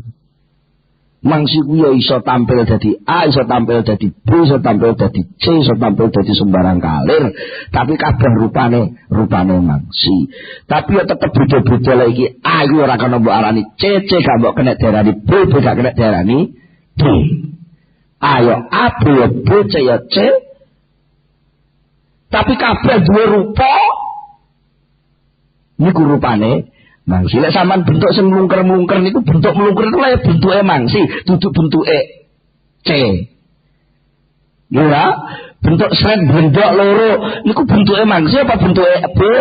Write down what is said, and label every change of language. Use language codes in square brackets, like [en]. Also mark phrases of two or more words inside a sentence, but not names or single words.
[jv] Mangsi kuwi ya iso tampil dadi A, iso tampil dadi B, iso tampil dadi C, iso tampil dadi sembarang kalir, tapi kabeh rupane mangsi. Tapi ya tetep beda-beda lha iki. A iku ora kena mbok arani C, C gak mbok kena diarani B, B gak kena diarani D. A ya A, B ya B, C ya C. Tapi kabeh duwe rupa. Niku rupane mangsi. Lek sampean bentuk sing mlungker-mlungker niku bentuk mlungker itu lha bentuke mangsi, duduk bentuke C. Ya, bentuk sret blendok loro niku bentuke mangsi apa bentuke B?